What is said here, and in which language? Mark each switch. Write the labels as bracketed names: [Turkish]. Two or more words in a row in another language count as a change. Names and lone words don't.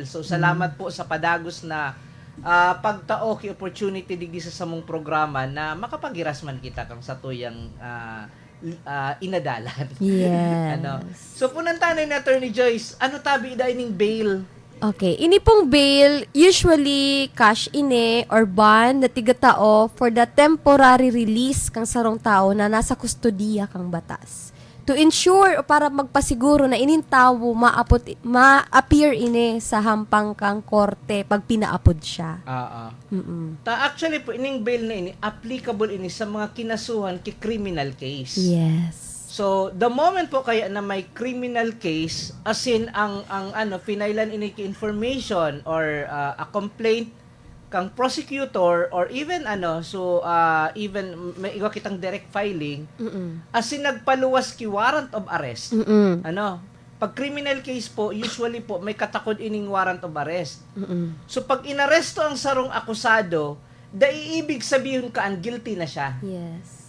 [Bikol] So salamat po sa padagos na pagtao ki opportunity digdi sa samong programa na makapagiras man kita kang satuyang inadalan. [English] Yes. [Bikol] So punantanay ni Attorney Joyce, tabi ining bail? Okay, ini pong bail usually cash ini or bond na tigatao [English] for the temporary release [Bikol] kang sarong tao na nasa kustodiya kang batas. [English] To ensure [Bikol] o para magpasiguro na inintawo ma-appear ini sa hampang kang korte pag pinaapod siya. Actually po, ining bail na ini, applicable ini sa mga kinasuhan ki [English] criminal case. Yes. [Bikol] So, the moment po kaya na may [English] criminal case, [Bikol] as in, ang finailan ini ki [English] information or a complaint [Bikol] kang prosecutor or even even may iwa kitang [English] direct filing [Bikol] as in nagpaluwas ki [English] warrant of arrest. [Bikol] Pag [English] criminal case [Bikol] po, usually po may katakod ining [English] warrant of arrest. [Bikol] So pag inaresto ang sarong akusado, iibig sabihin ka ang guilty na siya. [English] Yes.